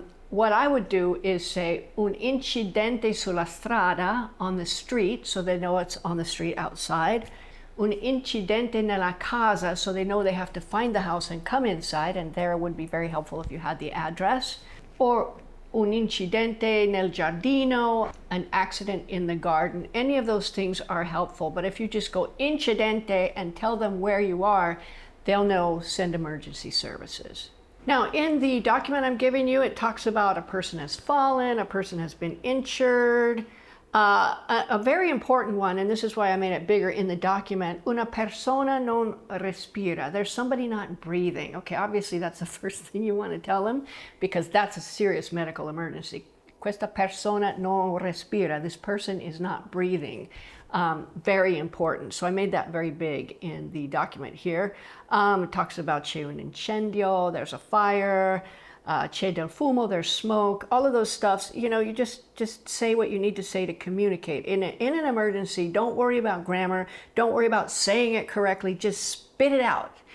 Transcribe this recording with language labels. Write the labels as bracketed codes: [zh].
[en] What I would do is say [it] un incidente sulla strada, [en] on the street, so they know it's on the street outside. [it] Un incidente nella casa, [en] so they know they have to find the house and come inside, and there would be very helpful if you had the address. Or [it] un incidente nel giardino, [en] an accident in the garden. Any of those things are helpful, but if you just go incidente and tell them where you are, they'll know send emergency services. Now, in the document I'm giving you, it talks about a person has fallen, a person has been injured. A very important one, and this is why I made it bigger in the document, [it] una persona non respira. [en] There's somebody not breathing. Okay, obviously that's the first thing you want to tell them because that's a serious medical emergency. [it] Questa persona non respira. [en] This person is not breathing. Very important. So I made that very big in the document here. It talks about [it] c'è un incendio, [en] there's a fire, [it] c'è del fumo, [en] there's smoke, all of those stuffs. You know, you just say what you need to say to communicate. In an emergency, don't worry about grammar, don't worry about saying it correctly, just spit it out.